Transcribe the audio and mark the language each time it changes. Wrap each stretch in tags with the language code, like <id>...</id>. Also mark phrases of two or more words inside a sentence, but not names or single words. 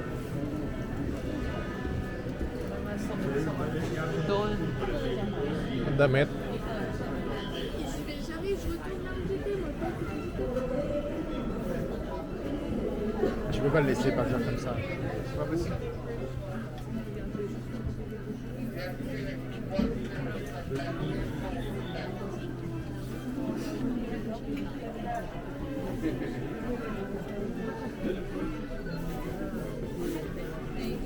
<tl>Doon. Ang damit?</tl> <fr>J'arrive, je retourne là où j'étais, moi. Je peux pas le laisser partir comme ça. C'est pas possible.</fr> <tl>Bilhan</tl>